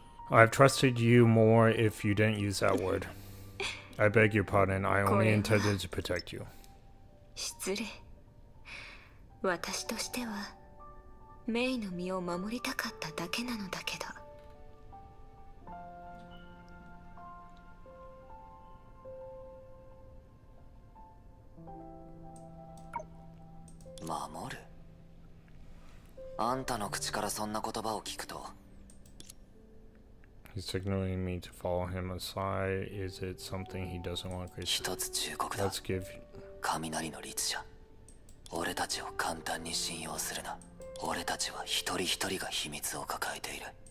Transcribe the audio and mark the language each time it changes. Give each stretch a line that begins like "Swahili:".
English: I've trusted you more if you didn't use that word. I beg your pardon. I only intended to protect you.
Japanese: 失礼。私としてはメイの身を守りたかっただけなのだけど。守る？あんたの口からそんな言葉を聞くと。
English: He's signaling me to follow him aside. Is it something he doesn't want?
Japanese: 一つ忠告だ。
English: Let's give.
Japanese: 雷の律者。俺たちを簡単に信用するな。俺たちは一人一人が秘密を抱えている。